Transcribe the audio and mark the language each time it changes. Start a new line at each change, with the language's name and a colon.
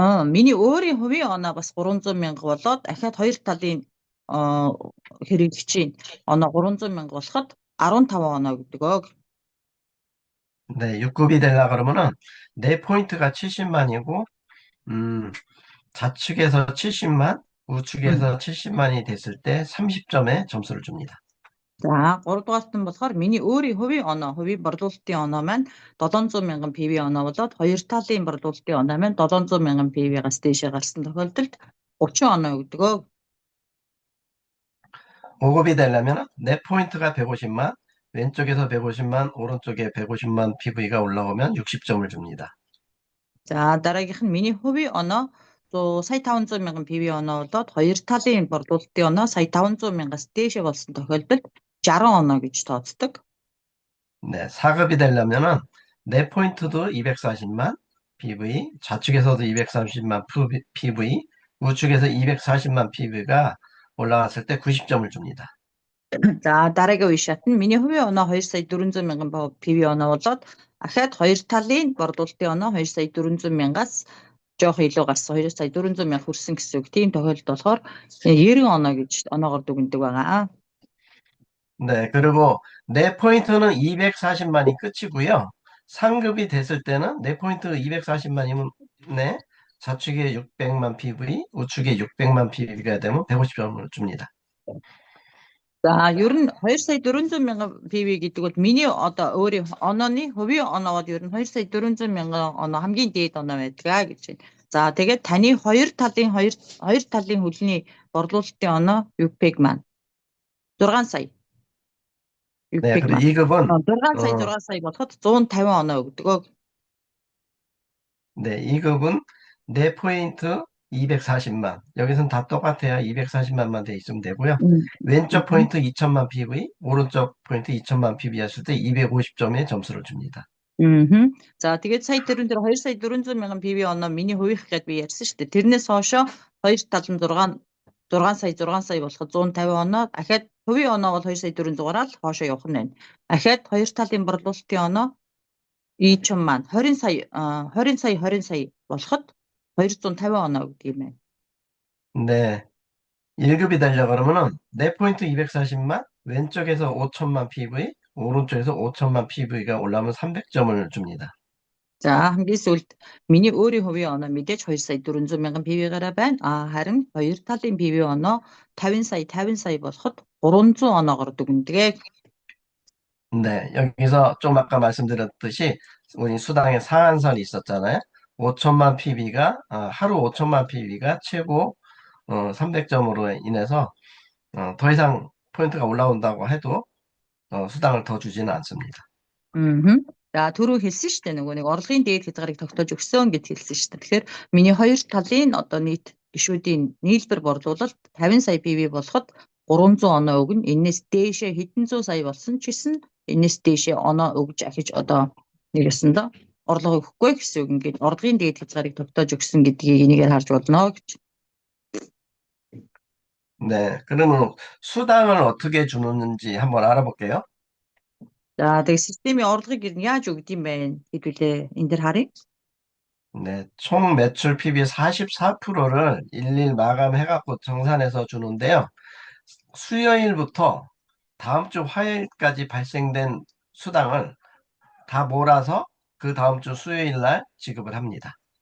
Mongolian: миний өөрийн хувийн оноо бас 300 мянга болоод дахиад хоёр талын хэрэглэгчийн оноо 300 мянга болоход 15 оноо гэдэг.
Korean: 네, 6급이 되려 그러면은 내 포인트가 70만이고 좌측에서 70만, 우측에서 70만이 됐을 때 30점의 점수를 줍니다.
Mongolian: За 3 дугаарт нь болохоор миний өөрийн хувийн борлуулалтын оноо маань 700 мянган PV оноо болоод хоёр талын борлуулалтын оноо маань 700 мянган PV-гаас дээшээ гарсан тохиолдолд 30 оноо өгдөг.
Korean: 5급이 되려면 내 포인트가 150만, 왼쪽에서 150만, 오른쪽에 150만 PV가 올라오면 60점을 줍니다.
Mongolian: За дараагийнх нь миний хувийн оноо 100 сая 500 мянган PV оноо болоод хоёр талын борлуулалтын оноо сая 500 мянгаас дээшээ болсон тохиолдолд 60 оноо гэж тооцдог.
Korean: 네, 4급이 되려면은 내 포인트도 240만 PV, 좌측에서도 230만 PV, 우측에서 240만 PV가 올라갔을 때 90점을 줍니다.
Mongolian: За дараагийн үе шат нь миний хувийн оноо 2 сая 400 мянган PV оноо болоод ахаад хоёр талын борлуулалтын оноо 2 сая 400 мянгаас жоох илүү гарсан 2 сая 400 мянга хүрсэн гэсэн үг. Тийм тохиолдолд болохоор 90 оноо гэж оноогоор дүгндэг байгаа.
Korean: 네, 그리고 내 포인트는 240만이 끝이고요. 상급이 됐을 때는 내 포인트 240만이면 네, 좌측에 600만 PV, 우측에 600만 PV가 되면 150점을 줍니다.
Mongolian: За ер нь 2 сая 400 мянган PV гэдэг бол миний одоо өөрийн онооны хувийн оноогод ер нь 2 сая 400 мянган оноо хамгийн дээд оноо байдаг гэж байна. За тэгээд таны хоёр талын хөлний борлуулалтын оноо UPEG маань 6 сая.
Korean: 네, UPEG 그리고
Mongolian: маань
Korean: 2급은
Mongolian: 6 сая болоход 150 оноо өгдөг.
Korean: 네, 2급은 내 포인트 240만. 여기서는 다 똑같아요. 240만만 돼 있으면 되고요. 왼쪽 포인트 2천만 PV, 오른쪽 포인트 2천만 PV 했을 때 250점의 점수를 줍니다.
Mongolian: За тэгээд сая тэрэн дээр 2 сая 400 мянган PV оноо миний хувийнх гэдээ би ярьсан шүү дээ. Тэрнээс хоошо хоёр тал нь 6 сая болоход 150 оноо. Дахиад хувийн оноо бол 2 сая 400-аар л хоошо явах нь байна. Дахиад хоёр талын борлуулалтын оноо 200 маань 20 сая болоход 250 оноо гэдэг юм байна.
Korean: 네, 1급이 되려고 그러면은 내 포인트 240만, 왼쪽에서 5천만 PV, 오른쪽에서 5천만 PV가 올라오면 300점을 줍니다.
Mongolian: За хамгийн сүүлд миний өөрийн хувийн оноо мэдээж 2 сая 400 мянган PV-гаараа байна. Харин хоёр талын PV оноо 50 сая болоход 300 оноогоор дүгнэдэг.
Korean: 네, 여기서 좀 아까 말씀드렸듯이 우리 수당의 상한선이 있었잖아요. 5천만 PV가 하루 5천만 PV가 최고 300점으로 인해서 더 이상 포인트가 올라온다고 해도 수당을 더 주지는 않습니다.
Mongolian: За түрүү хэлсэн шүү дээ нөгөө нэг орлогын дээд хязгаарыг тогтоож өгсөн гэж хэлсэн шүү дээ. Тэгэхээр миний хоёр талын одоо нийт гишүүдийн нийлбэр борлуулалт 50 сая PV болоход 300 оноо өгнө. Энээс дээшээ хэдэн зуун сая болсон ч гэсэн энээс дээшээ оноо өгж ахиж одоо нэгэсэндээ орлого өгөхгүй гэсэн үг. Ингээд орлогын дээд хязгаарыг тогтоож өгсөн гэдгийг энийгээр харж болно гэж.
Korean: 네, 그러면 수당을 어떻게 주는지 한번 알아볼게요.
Mongolian: За тэгээд системийн орлогыг ер нь яаж өгд юм бэ гэдгүүлээ энэ дэр харъя.
Korean: 네, 총 매출 PB 44%를 일일 마감해갖고 정산해서 주는데요. 수요일부터 다음 주 화요일까지 발생된 수당을 다 몰아서 그 다음 주 수요일 날 지급을 합니다.